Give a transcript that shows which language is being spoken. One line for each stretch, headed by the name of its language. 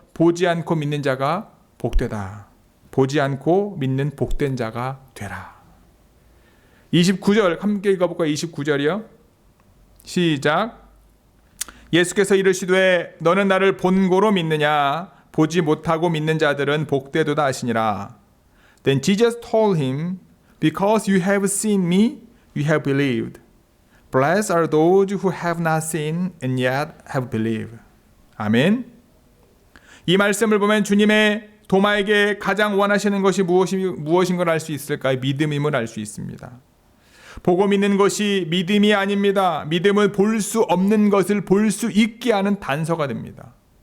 Korean: 보지 않고 믿는 자가 복되다. 보지 않고 믿는 복된 자가 되라. 29절 함께 읽어볼까요? 29절이요. 시작. 예수께서 이르시되 너는 나를 본고로 믿느냐? 보지 못하고 믿는 자들은 복되도다 하시니라.
English: Then Jesus told him, Because you have seen me, you have believed. Blessed are those who have not seen and yet have believed.
Korean: 아멘. 이 말씀을 보면 주님의 도마에게 가장 원하시는 것이 무엇인 걸 알 수 있을까요? 믿음임을 알 수 있습니다. 보고 믿는 것이 믿음이 아닙니다. 믿음은 볼 수 없는 것을 볼 수 있게 하는 단서가 됩니다.